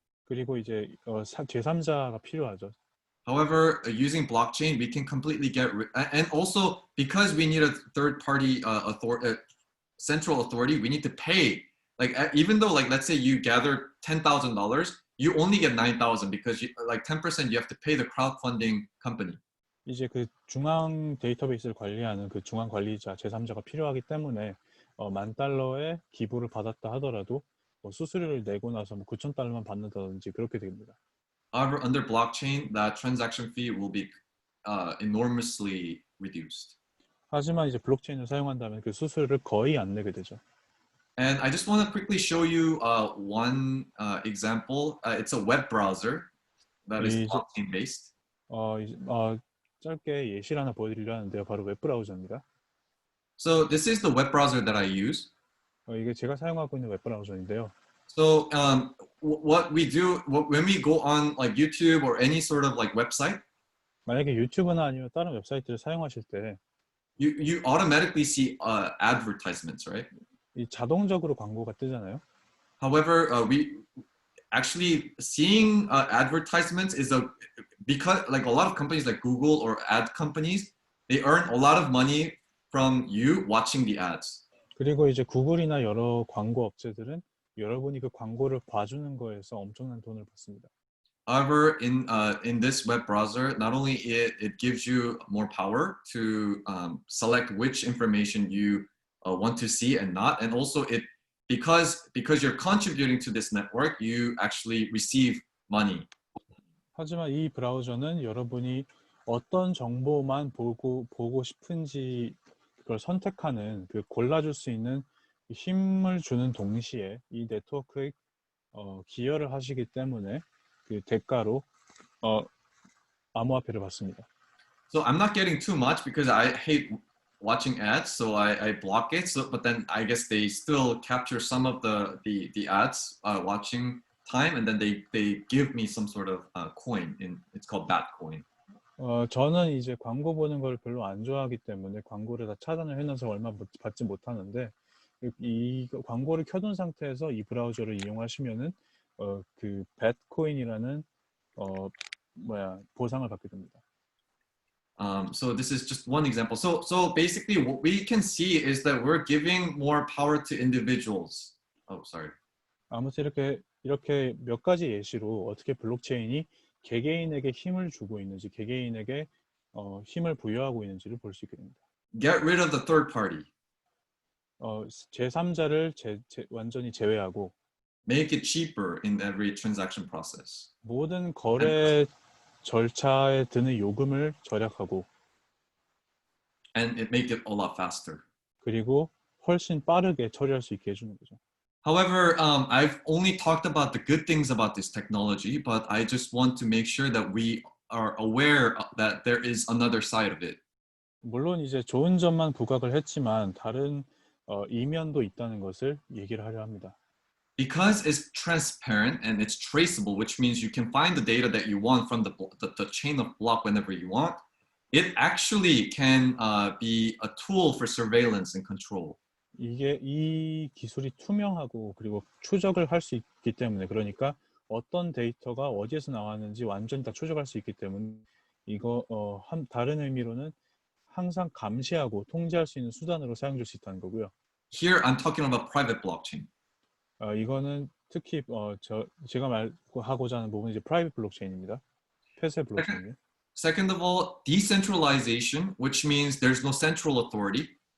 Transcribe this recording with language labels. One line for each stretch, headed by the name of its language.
Korean: 그리고 이제 제3자가 필요하죠.
English: However, using blockchain, we can completely and also because we need a third party central authority, we need to pay. Like even though like let's say you gather $10,000, you only get 9,000 because like 10% you have to pay the crowdfunding company.
Korean: 이제 그 중앙 데이터베이스를 관리하는 그 중앙 관리자 제3자가 필요하기 때문에 $10,000의 기부를 받았다 하더라도 수수료를 내고 나서 뭐 $9,000만 받는다든지 그렇게 됩니다.
English: However, under blockchain, that transaction fee will be enormously reduced.
Korean: 하지만 이제 블록체인을 사용한다면 그 수수료를 거의 안 내게 되죠.
English: And I just want to quickly show you one example. It's a web browser that is blockchain based.
Korean: 짧게 예시를 하나 보여드리려 하는데요. 바로 웹브라우저입니다.
English: So this is the web browser that I use.
Korean: 이게 제가 사용하고 있는 웹브라우저인데요.
English: So what we do when we go on like YouTube or any sort of like website,
Korean: 만약에 유튜브나 아니면 다른 웹사이트를 사용하실 때
English: you automatically see advertisements, right?
Korean: 이 자동적으로 광고가 뜨잖아요.
English: However, we actually seeing advertisements is because like a lot of companies like Google or ad companies, they earn a lot of money from you watching the ads.
Korean: 그리고 이제 구글이나 여러 광고 업체들은 여러분이 그 광고를 봐주는 거에서 엄청난 돈을 받습니다.
English: However, in this web browser, not only it gives you more power to select which information you want to see and not, and also because you're contributing to this network, you actually receive money.
Korean: 하지만 이 브라우저는 여러분이 어떤 정보만 보고 싶은지 그걸 선택하는 그 골라줄 수 있는 힘을 주는 동시에 이 네트워크에 기여를 하시기 때문에 그 대가로 암호화폐를 받습니다.
English: So I'm not getting too much because I hate watching ads, so I block it. So, but then I guess they still capture some of the ads watching time, and then they give me some sort of coin. It's called Batcoin.
Korean: 저는 이제 광고 보는 걸 별로 안 좋아하기 때문에 광고를 다 차단을 해놔서 얼마 받지 못하는데 이 광고를 켜둔 상태에서 이 브라우저를 이용하시면은 그 뱃코인이라는 보상을 받게 됩니다.
English: So this is just one example. So basically what we can see is that we're giving more power to individuals. Oh, sorry.
Korean: 아무튼 이렇게 몇 가지 예시로 어떻게 블록체인이 개개인에게 힘을 주고 있는지, 개개인에게 힘을 부여하고 있는지를 볼 수 있게 됩니다.
English: Get rid of the third party.
Korean: 제3자를 완전히 제외하고
English: Make it cheaper in every transaction process.
Korean: 모든 거래 절차에 드는 요금을 절약하고
English: And it make it a lot faster.
Korean: 그리고 훨씬 빠르게 처리할 수 있게 해주는 거죠.
English: However, I've only talked about the good things about this technology, but I just want to make sure that we are aware that there is another side of it.
Korean: 물론 이제 좋은 점만 부각을 했지만 다른 이면도 있다는 것을 얘기를 하려 합니다.
English: Because it's transparent and it's traceable, which means you can find the data that you want from the chain of block whenever you want, it actually can be a tool for surveillance and control.
Korean: 이 기술이 투명하고 그리고 추적을 할 수 있기 때문에 그러니까 어떤 데이터가 어디에서 나왔는지 완전히 다 추적할 수 있기 때문에 이거 다른 의미로는 항상 감시하고 통제할 수 있는 수단으로 사용될 수 있다는 거고요.
English: Here I'm talking about private blockchain.
Korean: 이거는 특히 제가 말하고자 하는 부분이 이제 프라이빗 블록체인입니다. 폐쇄 블록체인이요.
English: Second of all, decentralization, which means there's no central authority.